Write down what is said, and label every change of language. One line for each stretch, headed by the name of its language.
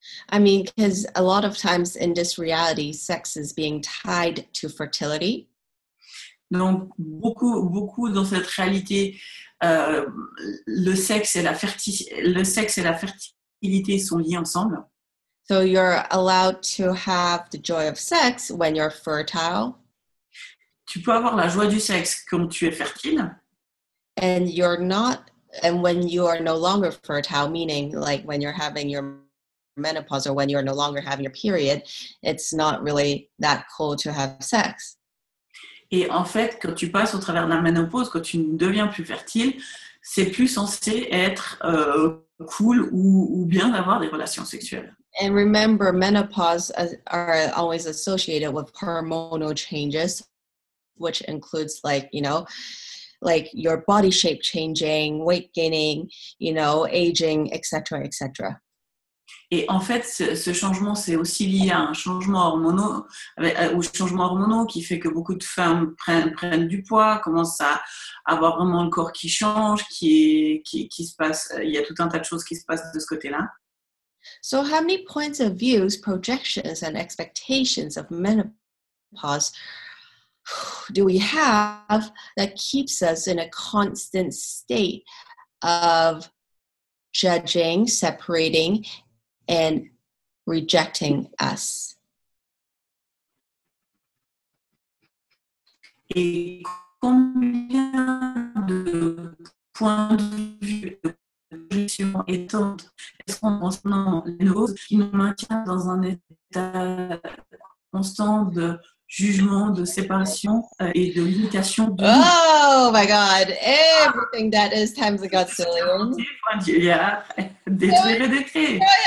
English: I mean, because a lot of times in this reality, sex is being tied to fertility.
French: Donc, beaucoup dans cette réalité, euh, le sexe et la fertilité sont liés ensemble.
English: So you're allowed to have the joy of sex when you're fertile,
French: Tu peux avoir la joie du sexe quand tu es fertile,
English: and when you are no longer fertile, meaning like when you're having your menopause or when you're no longer having your period, it's not really that cool to have sex.
French: et en fait, quand tu passes au travers de la ménopause, quand tu ne deviens plus fertile, c'est plus censé être cool ou bien d'avoir des relations sexuelles.
English: And remember, menopause are always associated with hormonal changes, which includes like your body shape changing, weight gaining, aging, etc., etc.
French: Et en fait, ce changement, c'est aussi lié à un changement aux changements hormonaux qui fait que beaucoup de femmes prennent du poids, commencent à avoir vraiment le corps qui change, qui se passe. Il y a tout un tas de choses qui se passent de ce côté-là.
English: So how many points of views, projections, and expectations of menopause do we have that keeps us in a constant state of judging, separating, and rejecting us?
French: Et combien de points de vue, de projection étante est-ce qu'on concernant les nouveaux qui nous maintient dans un état constant de jugement, de séparation et de limitation de
English: Oh my God, everything that is times a godzillion.
French: Julia, détruire et décrire.